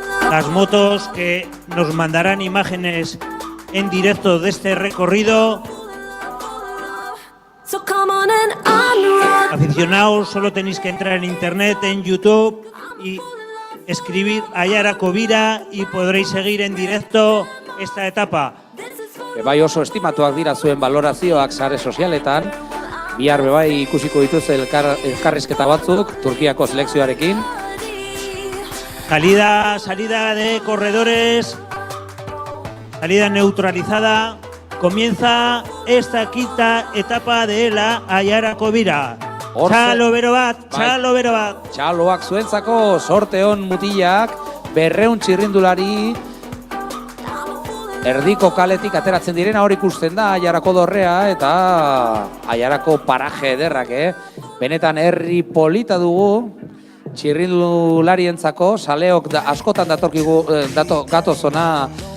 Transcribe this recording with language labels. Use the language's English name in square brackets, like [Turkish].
[Spanish] Las motos que nos mandarán imágenes en directo de este recorrido. Aficionados, solo tenéis que entrar en internet, en YouTube y escribir Aiarako bira y podréis seguir en directo esta etapa. [Basque] Bebai oso estimatuak dira zuen balorazioak sare sozialetan, bihar bebai ikusiko dituz elkarrizketa batzuk Turkiako selekzioarekin. [Spanish] Salida de corredores, salida neutralizada. Comienza esta quinta etapa de la Aiarako bira. [Basque] Txalo bero bat. Txaloak zuentzako sorte on mutilak, 200 txirrindulari erdiko kaletik ateratzen direna hor ikusten da Aiarako dorrea eta Aiarako paraje ederrak, Benetan herri polita dugu, txirrindularientzako, saleok askotan gatozona